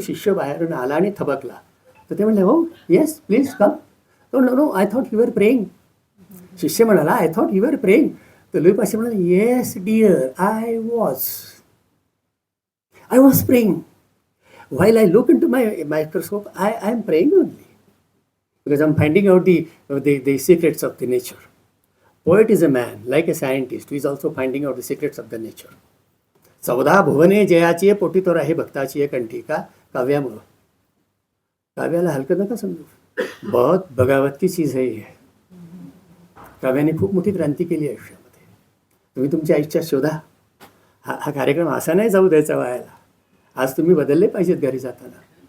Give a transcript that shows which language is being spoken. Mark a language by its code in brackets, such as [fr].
[mr] शिष्य बाहेरून आला आणि थबकला. तर ते म्हणले, हो [en] Yes please come. तो no I thought you were praying. [mr] शिष्य म्हणाला, [en] I thought you were praying. तर Louis Pasteur म्हणाला, yes dear, I was praying. While I look into my microscope, I am praying only because I'm finding out the secrets of the nature. Poet is a man, like a scientist, who is also finding out the secrets of the nature. [mr] 14 भुवने जयाची पोटी तो राही भक्ताची कंठी का काव्यामुळं. काव्याला हलकं नका समजू, [hi] बहुत बगावत की चीज है ये. [mr] काव्याने खूप मोठी क्रांती केली आयुष्यामध्ये. तुम्ही तुमच्या आयुष्यात शोधा. हा कार्यक्रम असा नाही जाऊ द्यायचा वायाला. आज तुम्ही बदलले पाहिजेत घरी जाताना.